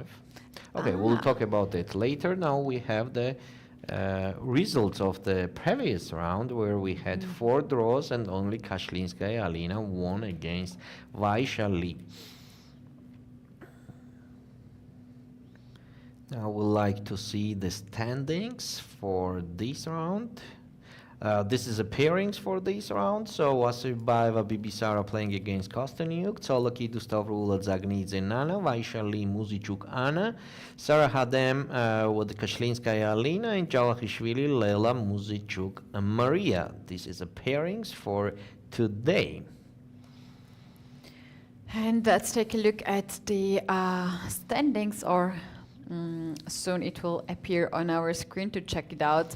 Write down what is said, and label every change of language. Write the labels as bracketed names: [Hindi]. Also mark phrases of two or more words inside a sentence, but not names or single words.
[English] Okay, we'll talk about it later. Now we have the results of the previous round, where we had 4 draws and only Kashlinskaya, Alina, won against Vaishali. Now we'd like to see the standings for this round. This is a pairings for this round. So Assaubayeva, Bibisara playing against Kosteniuk, Tsolakidou, Stavroula, Dzagnidze, Nana, Vaishali, Muzychuk, Anna, Sarasadat with Kashlinskaya, Alina, and Javakhishvili, Lela, Muzychuk, and Mariya. This is a pairings for today. And let's take a look at the standings, or soon it will appear on our screen to check it out.